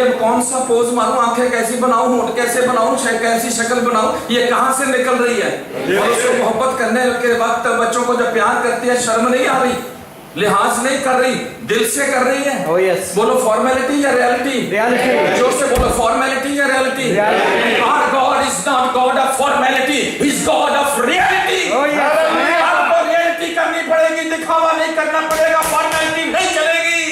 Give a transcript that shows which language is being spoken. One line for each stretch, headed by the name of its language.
Hindi: अब कौन सा पोज मारूं, आंखें कैसी बनाऊं, होंठ कैसे बनाऊं, कैसी शक्ल बनाऊं, ये कहां से निकल रही है। और उसको मोहब्बत करने के वक्त बच्चों को जब प्यार करती है, शर्म नहीं आ रही, लिहाज नहीं कर रही, दिल से कर रही है।
English: Oh, yes.
Hindi: बोलो फॉर्मेलिटी या रियलिटी। रियलिटी। जोर से बोलो फॉर्मेलिटी या reality. Reality.
English: Our God is not God of formality, He is God of reality। Oh, yes.
Hindi: आपको रियलिटी करनी पड़ेगी, दिखावा नहीं करना पड़ेगा, फॉर्मेलिटी नहीं चलेगी।